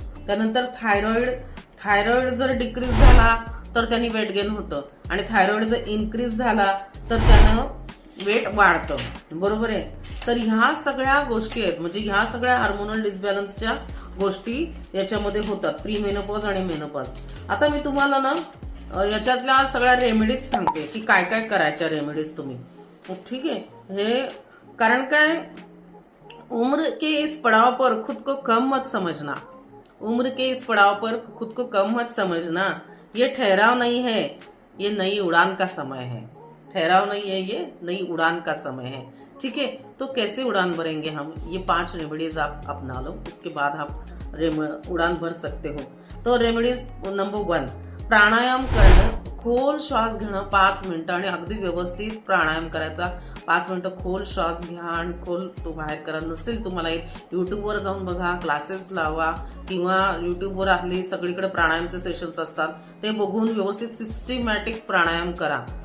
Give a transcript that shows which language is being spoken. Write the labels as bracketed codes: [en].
[mr] त्यानंतर थायरॉइड जर डिक्रीज झाला तर त्यांनी वेट गेन होतं आणि थायरॉइड जर इन्क्रीज झाला तर त्यानं वेट वाढतं, बरोबर आहे. तर ह्या सगळ्या गोष्टी आहेत, म्हणजे ह्या सगळ्या हार्मोनल डिसबॅलन्सच्या गोष्टी याच्यामध्ये होतात, प्री मेनोपॉज आणि मेनोपॉज. आता मी तुम्हाला ना याच्यातल्या सगळ्या रेमेडीज सांगते की काय काय करायच्या रेमेडीज तुम्ही, ठीक आहे. हे कारण काय, [hi] उम्र के इस पड़ाव पर खुद को कम मत समझना. उम्र के इस पड़ाव पर खुद को कम मत समझना. ये ठहराव नहीं है, ये नई उड़ान का समय है, ठहराव नहीं है, ये नई उड़ान का समय है। ठीक है, तो कैसे उड़ान भरेंगे हम, ये 5 रेमेडीज आप अपना लो, उसके बाद आप उड़ान भर सकते हो। [mr] तो रेमेडीज नंबर 1, प्राणायाम करणं, खोल श्वास घेणं 5 मिनिटं आणि अगदी व्यवस्थित प्राणायाम करायचा। 5 मिनिटं खोल श्वास घ्या आणि खोल तो बाहेर करा। नसेल तुम्हाला युट्यूबवर जाऊन बघा, क्लासेस लावा, किंवा युट्यूबवर आपली सगळीकडे प्राणायामचे सेशन्स असतात, ते बघून व्यवस्थित सिस्टमॅटिक प्राणायाम करा।